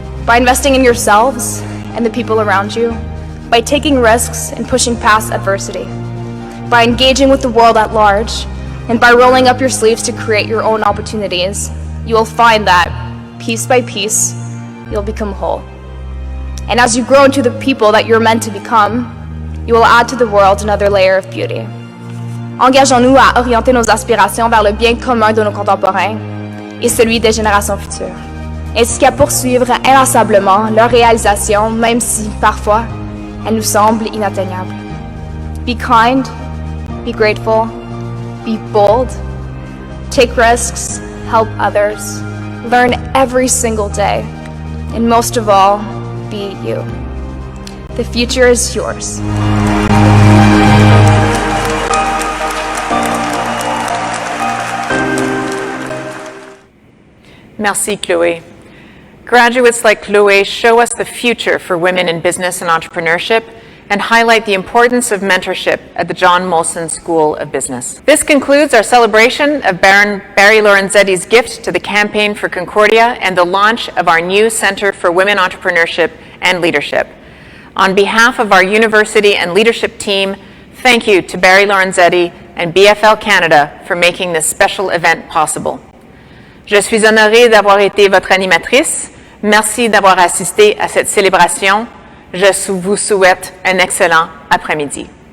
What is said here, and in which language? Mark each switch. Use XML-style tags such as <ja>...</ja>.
<en>By investing in yourselves and the people around you, by taking risks and pushing past adversity, by engaging with the world at large, and by rolling up your sleeves to create your own opportunities, you will find that, piece by piece, you'll become whole. And as you grow into the people that you're meant to become, you will add to the world another layer of beauty.</en> <fr>Engageons-nous à orienter nos aspirations vers le bien commun de nos contemporains et celui des générations futures, ainsi qu'à poursuivre inlassablement leur réalisation, même si, parfois, elles nous semblent inatteignables.</fr> <en>Be kind, be grateful, be bold, take risks, help others, learn every single day, and most of all, be you. The future is yours.</en> <fr>Merci, Chloe.</fr> <en>Graduates like Chloe show us the future for women in business and entrepreneurship and highlight the importance of mentorship at the John Molson School of Business. This concludes our celebration of Barry Lorenzetti's gift to the Campaign for Concordia and the launch of our new Center for Women Entrepreneurship and Leadership. On behalf of our university and leadership team, thank you to Barry Lorenzetti and BFL Canada for making this special event possible.</en> <fr>Je suis honorée d'avoir été votre animatrice. Merci d'avoir assisté à cette célébration. Je vous souhaite un excellent après-midi.</fr>